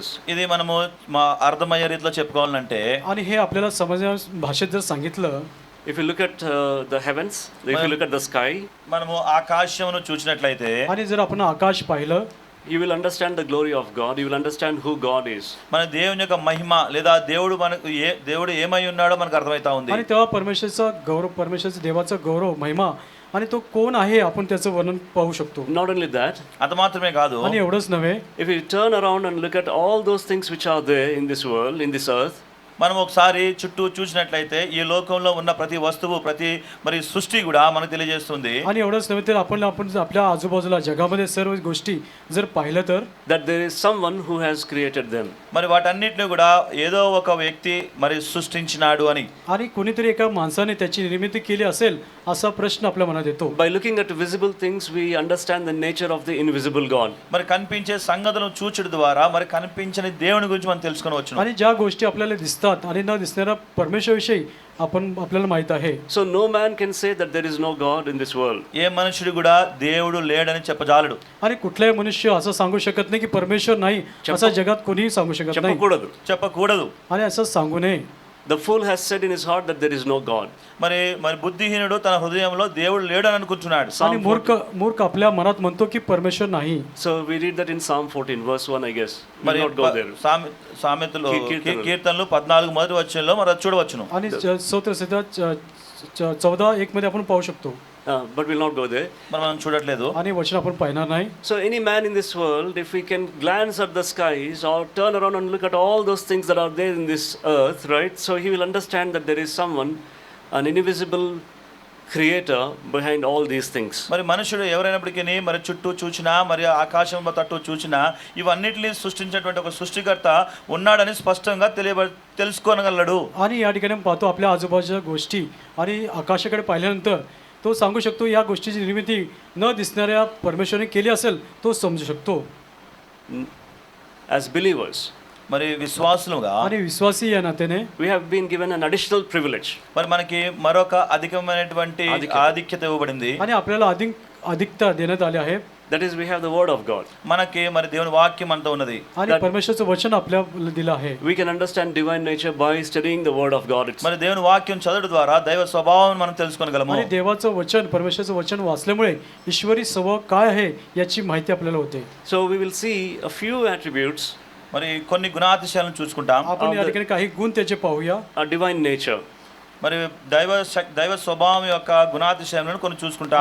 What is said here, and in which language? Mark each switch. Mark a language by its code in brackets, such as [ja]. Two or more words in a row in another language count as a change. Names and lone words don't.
[te] ఇది మనము మా అర్థమయ్యే రీతిలో చెప్పుకోవాలంటే, [mr] आणि हे आपल्याला समजण्या भाषेत जर सांगितलं, [en] If you look at the heavens, if you look at the sky, [te] మనము ఆకాశమును చూసినట్లయితే [mr] आणि जर आपण आकाश पाहिलं, [en] you will understand the glory of God. You will understand who God is. [te] మన దేవుని యొక్క మహిమ లేదా దేవుడు ఏమై ఉన్నాడో మనకు అర్థమవుతా ఉంది. [mr] आणि तेव्हा परमेश्वराचा देवाचा गौरव, महिमा आणि तो कोण आहे आपण त्याचं वर्णन पाहू शकतो. [en] Not only that, [te] అంత మాత్రమే కాదు, [mr] आणि एवढंच नव्हे, [en] if you turn around and look at all those things which are there in this world, in this earth, [te] మనం ఒకసారి చుట్టూ చూసినట్లయితే ఈ లోకంలో ఉన్న ప్రతి వస్తువు, ప్రతి మరి సృష్టి కూడా మనకు తెలియజేస్తుంది. [mr] आणि एवढंच नव्हे तर आपण आपल्या आजूबाजूला जगामध्ये सर्व गोष्टी जर पाहिलं तर [en] that there is someone who has created them. [te] మరి వాటన్నిటిని కూడా ఏదో ఒక వ్యక్తి మరి సృష్టించినాడు అని. [mr] आणि कोणीतरी एका माणसाने त्याची निर्मिती केली असेल असा प्रश्न आपल्या मनात येतो. [en] By looking at visible things, we understand the nature of the invisible God. [te] మరి కనిపించే సంగతులను చూచడం ద్వారా మరి కనిపించని దేవుని గురించి మనం తెలుసుకోవచ్చు. [mr] आणि ज्या गोष्टी आपल्याला दिसतात आणि न दिसणाऱ्या परमेश्वराविषयी आपल्याला माहित आहे. [en] So no man can say that there is no God in this world. [te] ఏ మనుషుడు కూడా దేవుడు లేడని చెప్పజాలడు. [mr] आणि कुठलाही मनुष्य असं सांगू शकत नाही की परमेश्वर नाही, असं जगात कोणीही सांगू शकत नाही. [te] చెప్పకూడదు. [mr] आणि असं सांगू नये. [en] The fool has said in his heart that there is no God. [te] మరి బుద్ధిహీనుడు తన హృదయంలో దేవుడు లేడని అనుకుంటున్నాడు. [mr] आणि मूर्ख आपल्या मनात म्हणतो की परमेश्वर नाही. [en] So we read that in Psalm 14 verse 1, I guess. [te] మరి [en] We'll not go there. [te] సామెతలు కీర్తనలు 14 మొదటి వచనంలో మరి చూడవచ్చును. [mr] आणि स्तोत्रसंहिता 14:1 मध्ये आपण पाहू शकतो. [en] But we'll not go there. [te] మనం చూడట్లేదు. [mr] आणि वचन आपण पाहणार नाही. [en] So any man in this world, if we can glance at the skies or turn around and look at all those things that are there in this earth, right? So he will understand that there is someone, an invisible creator behind all these things. [te] మరి మనుషుడు ఎవరైనప్పటికీ మరి చుట్టూ చూచినా మరి ఆకాశం తట్టు చూచినా ఇవన్నిటిని సృష్టించినటువంటి ఒక సృష్టికర్త ఉన్నాడని స్పష్టంగా తెలుసుకోగలడు. [mr] आणि या ठिकाणी पाहतो आपल्या आजूबाजूच्या गोष्टी आणि आकाशाकडे पाहिल्यानंतर तो सांगू शकतो या गोष्टीची निर्मिती न दिसणाऱ्या परमेश्वराने केली असेल तो समजू शकतो. [en] As believers, [te] మరి విశ్వాసులుగా [mr] आणि विश्वासी या नात्याने [en] we have been given an additional privilege. [te] మరి మనకి మరొక అధికమైనటువంటి ఆధిక్యత ఇవ్వబడింది. [mr] आणि आपल्याला अधिकता देण्यात आली आहे. [en] That is, we have the word of God. [te] మనకి మరి దేవుని వాక్యం అంతా ఉన్నది. [mr] आणि परमेश्वराचं वचन आपल्याला दिलं आहे. [en] We can understand divine nature by studying the word of God itself. [te] మరి దేవుని వాక్యం చదవడం ద్వారా దైవ స్వభావం మనం తెలుసుకోగలము. [mr] आणि देवाचं वचन परमेश्वराचं वचन वाचल्यामुळे ईश्वरी स्वभाव काय आहे याची माहिती आपल्याला होते. [en] So we will see a few attributes, [te] మరి కొన్ని గుణాతిశయాలను చూసుకుంటాం. [mr] आपण या ठिकाणी काही गुण त्याचे पाहूया. [en] a divine nature. [te] మరి దైవ స్వభావం యొక్క గుణాతిశయాలను కొన్ని చూసుకుంటాం.